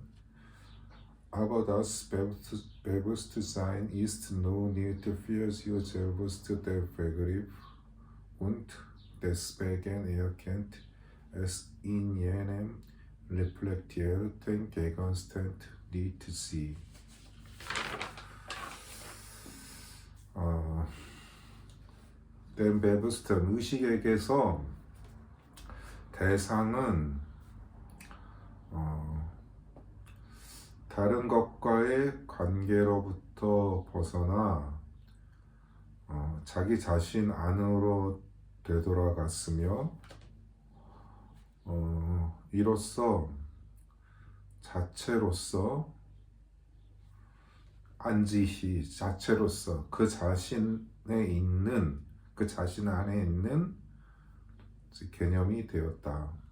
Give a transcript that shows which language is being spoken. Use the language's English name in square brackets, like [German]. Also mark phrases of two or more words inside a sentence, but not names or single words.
[German] Aber das Bewusstsein ist nur nicht für sich selbst der Begriff und deswegen erkennt es in jenem reflektierten Gegenstand nicht sie. Den Bewusstsein [Korean] 의식에게서 대상은 다른 것과의 관계로부터 벗어나 자기 자신 안으로 되돌아갔으며 이로써 자체로서 [German] an sich [Korean] 자체로서 그 자신 안에 있는 개념이 되었다.